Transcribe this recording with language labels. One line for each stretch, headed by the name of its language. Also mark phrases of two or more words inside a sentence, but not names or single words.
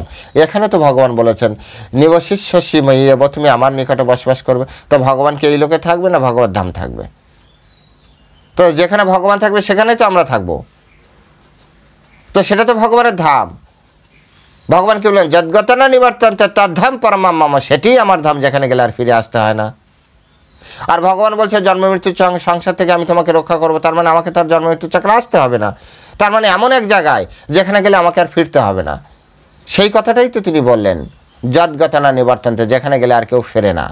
Bangla: এখানে তো ভগবান বলেছেন
Sanskrit: নিবশিষ্যসি ময়্যেব,
Bangla: তুমি আমার নিকটে বসবাস করবে। তো ভগবান কি এই লোকে থাকবে না ভগবত ধাম থাকবে? তো যেখানে ভগবান থাকবে সেখানেই তো আমরা থাকবো। তো সেটা তো ভগবানের ধাম। ভগবান কি বললেন?
Sanskrit: যদ্গতনা নিবর্তন্তে তদ্ধাম পরমম মম,
Bangla: সেটি আমার ধাম, যেখানে গেলে আর ফিরে আসতে হয় না। আর ভগবান বলছে জন্ম মৃত্যুর সংসার থেকে আমি তোমাকে রক্ষা করবো, তার মানে আমাকে তার জন্ম মৃত্যুর চক্রে আসতে হবে না। তার মানে এমন এক জায়গায় যেখানে গেলে আমাকে আর ফিরতে হবে না। সেই কথাটাই তো তিনি বললেন,
Sanskrit: যদ্গতনা নিবর্তন্তে,
Bangla: যেখানে গেলে আর কেউ ফেরে না।